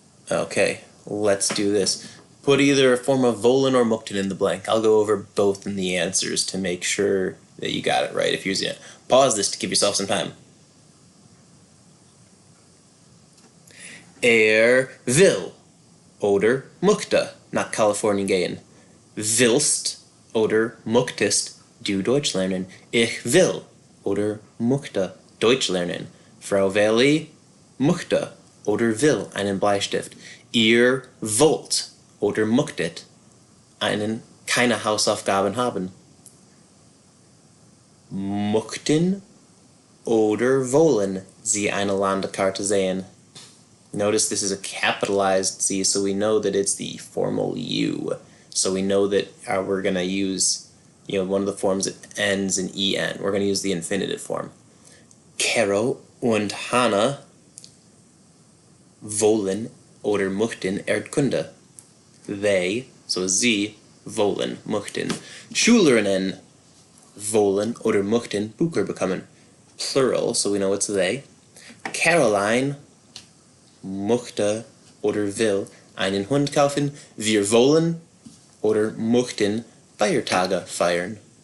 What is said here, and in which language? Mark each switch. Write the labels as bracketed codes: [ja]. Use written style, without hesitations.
[en] Okay, let's do this. Put either a form of wollen or möchten in the blank. I'll go over both in the answers to make sure that you got it right if you're using it. Pause this to give yourself some time. [de] Will oder möchte nach Kalifornien gehen. Willst oder möchtest du Deutsch lernen? Ich will oder möchte Deutsch lernen. Frau Veli möchte oder will einen Bleistift. Ihr wollt oder möchtet keine Hausaufgaben haben. Möchten oder wollen Sie eine Landkarte sehen? [en] Notice this is a capitalized C, so we know that it's the formal U. So we know that we're going to use one of the forms that ends in en. We're going to use the infinitive form. [de] Caro und Hannah wollen oder möchten Erdkunde. [en] They, so [de] sie, wollen, möchten. Schülerinnen wollen oder möchten Bücher bekommen. [en] Plural, so we know it's they. [de] Caroline möchte oder will einen Hund kaufen. Wir wollen oder möchten Feiertage feiern.